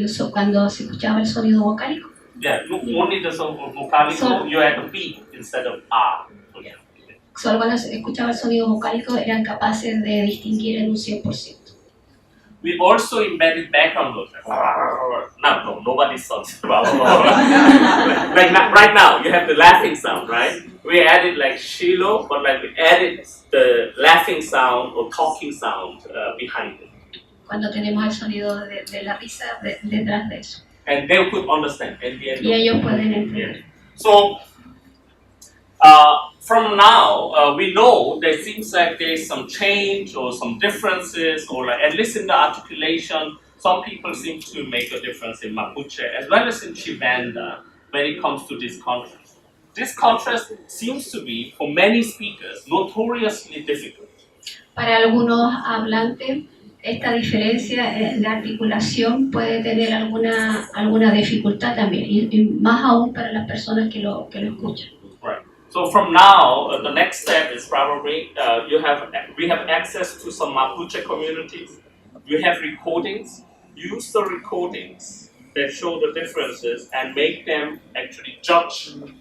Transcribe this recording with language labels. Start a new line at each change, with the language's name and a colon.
Spanish: cuando se escuchaba el sonido vocálico.
English: Yeah, only the vocalical, you add the P instead of R. So, yeah.
Spanish: Solo cuando se escuchaba el sonido vocálico eran capaces de distinguir en un 100%.
English: We also embedded background noise. No, nobody sounds. Like right now, you have the laughing sound, right? We added like Shiloh, but like we added the laughing sound or talking sound behind it.
Spanish: Cuando tenemos el sonido de la risa detrás de eso.
English: And they could understand.
Spanish: Y ellos pueden entender.
English: So, from now, we know there seems like there's some change or some differences, or like, at least in the articulation, some people seem to make a difference in Mapuche as well as in Chibanda when it comes to this contrast. This contrast seems to be, for many speakers, notoriously difficult.
Spanish: Para algunos hablantes, esta diferencia de articulación puede tener alguna dificultad también, y más aún para las personas que lo escuchan.
English: Right. So from now, the next step is probably we have access to some Mapuche communities. We have recordings. Use the recordings that show the differences and make them actually judge.